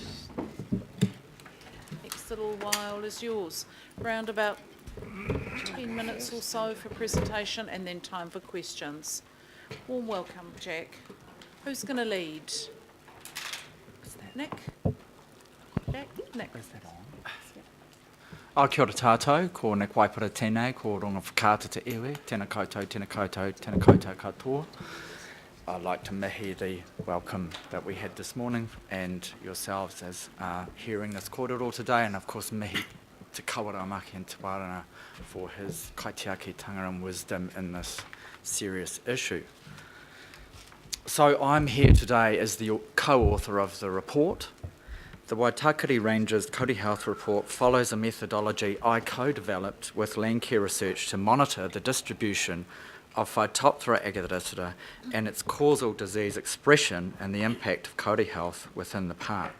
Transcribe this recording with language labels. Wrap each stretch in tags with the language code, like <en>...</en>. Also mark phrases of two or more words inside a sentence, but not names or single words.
<en>Next little while is yours. Round about 10 minutes or so for presentation and then time for questions. Warm welcome, Jack. Who's going to lead? Nick? Jack? Nick.</en> <mi>Kia ora tātou, ko Nick Waipara tēnei, ko ronga whakaata te iwi, tēnā koutou, tēnā koutou, tēnā koutou katoa.</mi> <en>I'd like to mihi the welcome that we had this morning and yourselves as hearing this kōrero today, and of course mihi te kawaramaki and te wārana for his kaitiakitanga and wisdom in this serious issue. So I'm here today as the co-author of the report. The Waitakere Ranges Kauri Health Report follows a methodology I co-developed with Landcare Research to monitor the distribution of Phytophthora agathaticida and its causal disease expression and the impact of kauri health within the park.</en>